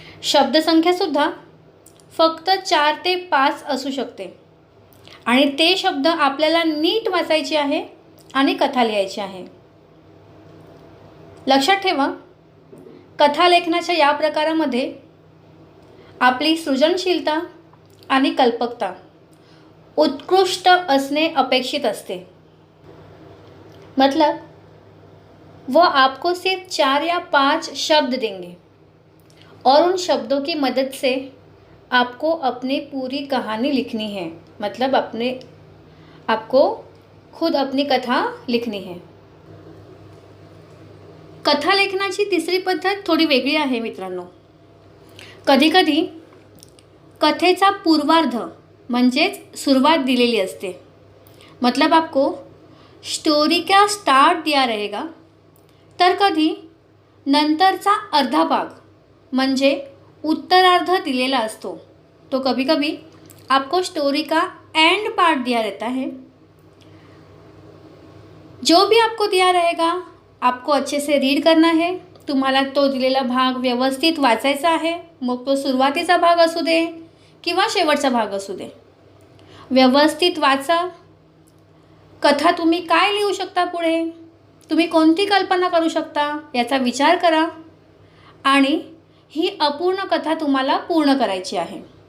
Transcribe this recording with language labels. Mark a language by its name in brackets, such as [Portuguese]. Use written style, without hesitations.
[Marathi] शब्दसंख्यासुद्धा फक्त 4 ते 5 असू शकते आणि ते शब्द आपल्याला नीट वाचायचे आहे आणि कथा लिहायची आहे. लक्षात ठेवा, कथा लेखनाच्या या प्रकारामध्ये आपली सृजनशीलता आणि कल्पकता उत्कृष्ट असणे अपेक्षित असते. [Hindi] मतलब वो आपको सिर्फ 4 या 5 शब्द देंगे और उन शब्दों की मदद से आपको अपनी पूरी कहानी लिखनी है. मतलब आपको खुद अपनी कथा लिखनी है. [Marathi] कथा लेखनाची तिसरी पद्धत थोडी वेगळी आहे मित्रांनो. कधीकधी कथेचा पूर्वार्ध म्हणजेच सुरुवात दिलेली असते. [Hindi] मतलब आपको स्टोरी का स्टार्ट दिया रहेगा, [Marathi] तर कधी नंतरचा अर्धा भाग म्हणजे उत्तरार्ध दिलेला असतो. [Hindi] तो कभी कभी आपको स्टोरी का एंड पार्ट दिया रहता है. जो भी आपको दिया रहेगा आपको अच्छे से रीड करना है. [Marathi] तुम्हाला तो दिलेला भाग व्यवस्थित वाचायचा आहे. मग तो सुरुवातीचा भाग असू दे किंवा शेवटचा भाग असू दे. व्यवस्थित वाचा. कथा तुम्ही काय लिहू शकता, पुढे तुम्ही कोणती कल्पना करू शकता याचा विचार करा आणि ही अपूर्ण कथा तुम्हाला पूर्ण करायची आहे.